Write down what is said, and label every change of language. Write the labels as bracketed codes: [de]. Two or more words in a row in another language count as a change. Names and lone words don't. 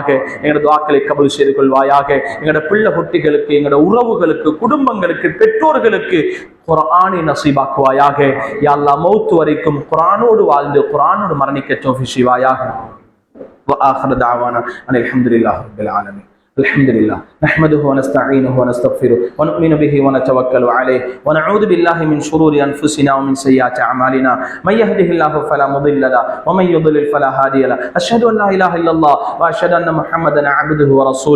[ta] எங்களோட துஆக்களை கபூல் செய்து கொள்வாயாக. எங்களோட பிள்ளை குட்டிகளுக்கு, எங்களோட உறவுகளுக்கு, குடும்பங்களுக்கு, பெற்றோர்களுக்கு குர்ஆனை நசீபாக்குவாயாக. [ar] يا الله [ta] மௌத் வரைக்கும் குர்ஆனோடு வாழ்ந்து குர்ஆனோடு மரணிக்க தௌஃபீக் செய்வாயாக. [ar] وآخر دعوانا الحمد لله رب العالمين. الحمد لله نحمده ونستعينه ونستغفره ونؤمن به ونتوكل عليه ونعوذ بالله من شرور أنفسنا ومن سيئات أعمالنا من يهده الله فلا مضل له ومن يضلل فلا هادي له أشهد أن لا إله إلا الله وأشهد أن محمدا عبده ورسوله